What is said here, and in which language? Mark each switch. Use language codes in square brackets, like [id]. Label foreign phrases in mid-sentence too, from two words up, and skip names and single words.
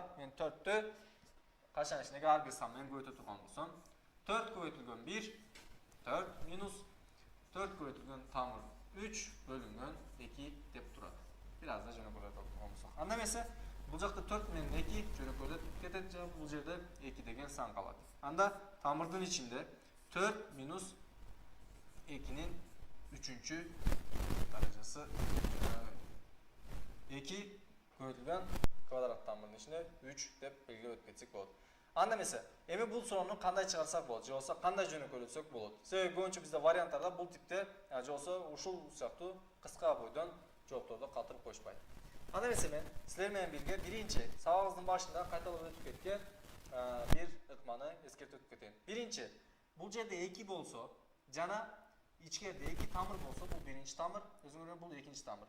[ky] Мен 4-тү качан ичиндеги ар бир сан менен көбөйтө турган болсом, 4 көбөйтүлгөн 1, 4 минус 4 көбөйтүлгөн тамыр 3 бөлүнгөн 2 деп турат. Бир аз да жөнөкөйлөтүп турган болсок. Анда эмесе, бул жакта 4 менен 2 жөнөкөйлөтүп кетет, жана бул жерде 2 деген сан калат. Анда тамырдын ичинде 4 минус 2-нин 3-чү даражасы 2 коюлган квадрат тамырын ичине 3 деп белгилеп өткөтсөк болот. Анда мисалы эми бул суроону кандай чыгарсак болот, же болсо кандай жөнөкөйлөсөк болот. Себеби көбүнчө бизде варианттарда бул типте же болсо ушул сыяктуу кыска бойдон жоопторду калтырып коюшпайт. Анда эмесе мен силер менен бирге биринчи сабагыбыздын башында кайталап өтүп кеткен бир ыкманы эскертип өтүп кетейин. Биринчи, бул жерде 2 болсо жана ичкерде 2 тамыр болсо бул биринчи тамыр, өзүңөр бул экинчи тамыр.